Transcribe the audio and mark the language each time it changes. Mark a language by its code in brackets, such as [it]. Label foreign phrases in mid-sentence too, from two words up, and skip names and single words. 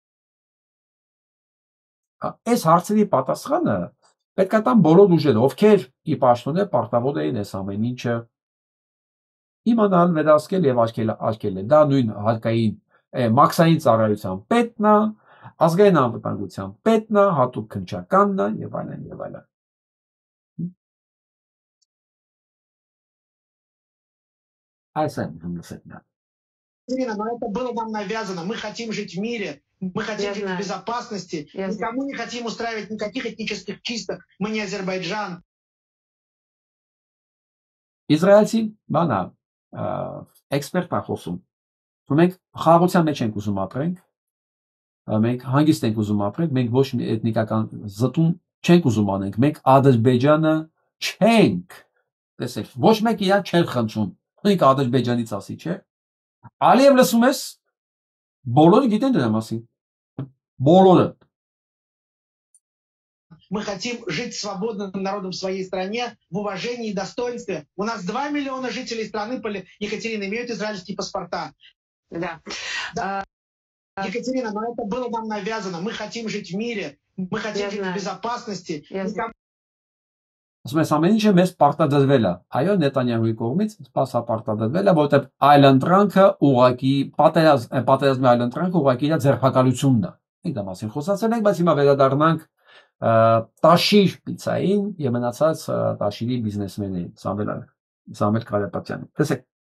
[hy] Այս հարցերի պատասխանը պետք է տան բոլոր ուժերը, ովքեր ի պաշտոնե պարտավոր էին այս ամեն ինչը իմանալ, վերահսկել եւ արգելել։ Դա նույն հարկային մաքսային ծառայության պետն է, ազգային անվտանգության պետն է, հատուկ քննչականն է եւ այլն եւ այլն։ Այս է մնացել։ [ru] Но это было нам навязано. Мы хотим жить в мире, мы хотим жить в безопасности, никому не хотим устраивать никаких этнических чисток. Мы не Азербайджан. [hy] Իսրայելցի բանա էքսպերտ է խոսում։ Մենք խաղաղության մեջ ենք ուզում ապրենք, մենք հանգիստ ենք ուզում ապրենք, մենք ոչ մի էթնիկական զտում չենք ուզում անենք, մենք Ադրբեջանը չենք։ Տեսեք, ոչ մեկ իրան չեր խնդրում։ Մենք Ադրբեջանից ասի, չէ՞։ Ալիև լսում ես, բոլորը գիտեն դրա մասին։ Բոլորը։ [ru] Мы хотим жить свободным народом в своей стране, в уважении и достоинстве. У нас 2 миллиона жителей страны, Екатерина, имеют израильские паспорта. Да. Екатерина, но это было нам навязано. Мы хотим жить в мире, мы хотим жить в безопасности. [hy] Ասում ես ամեն ինչը մեզ պարտադրվել է։ Այո, Նետանյահուի կողմից սպասա պարտադրվել է, որովհետև այլընտրանքը ուղղակի պատերազմի այլընտրանքը ուղղակի իր ձերբակալությունն է։ Մենք դա մասին խոսացել ենք, բայց հիմա վերադառնանք Տաշիր պիցային եւ մնացած Տաշիրի բիզնեսմեններին, Սամվել Կարապետյանին։ Տեսեք։